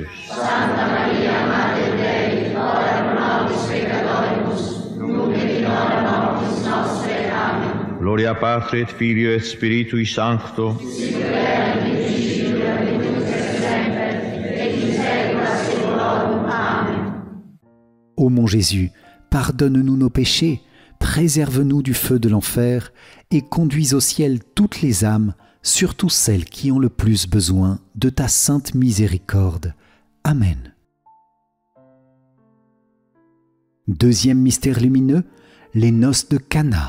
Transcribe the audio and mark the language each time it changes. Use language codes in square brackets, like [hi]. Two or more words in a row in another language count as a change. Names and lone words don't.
[la] Santa Maria, Mater Dei, ora pro nobis peccatoribus, nunc et in hora mortis nostre. Amen. Gloria Patri et Filio et Spiritui Sancto, Sic et in principio et nunc et semper, et in saecula saeculorum. Amen. [fr] Ô mon Jésus, pardonne-nous nos péchés, préserve-nous du feu de l'enfer et conduis au ciel toutes les âmes, surtout celles qui ont le plus besoin de ta sainte miséricorde. Amen. Deuxième mystère lumineux, les noces de Cana.